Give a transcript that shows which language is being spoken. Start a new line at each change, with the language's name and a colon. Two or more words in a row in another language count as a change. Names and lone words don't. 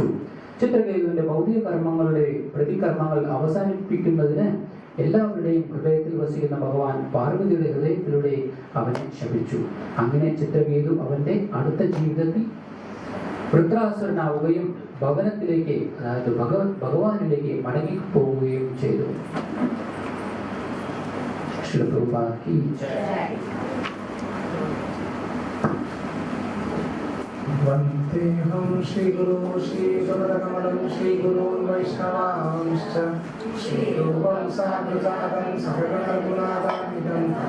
Malayalam: ചിത്രകേതുവിന്റെ ഭൗതിക കർമ്മങ്ങളുടെ പ്രതികർമ്മങ്ങൾ അവസാനിപ്പിക്കുന്നതിന് എല്ലാവരുടെയും ഹൃദയത്തിൽ വസിക്കുന്ന ഭഗവാൻ പാർവതിയുടെ ഹൃദയത്തിലൂടെ അവനെ ശപിച്ചു. അങ്ങനെ ചിത്രകേതു അവന്റെ അടുത്ത ജീവിതത്തിൽ വൃത്രാസുരനാവുകയും ഭവനത്തിലേക്ക്, അതായത് ഭഗവാനിലേക്ക് മടങ്ങി പോവുകയും ചെയ്തു.
Sanskrit: वन्देऽहं श्रीगुरो श्रीगुरुकमलं श्रीगुरून् वैष्णवांश्च श्रीरूपं साग्रजातं सहगणरघुनाथान्वितं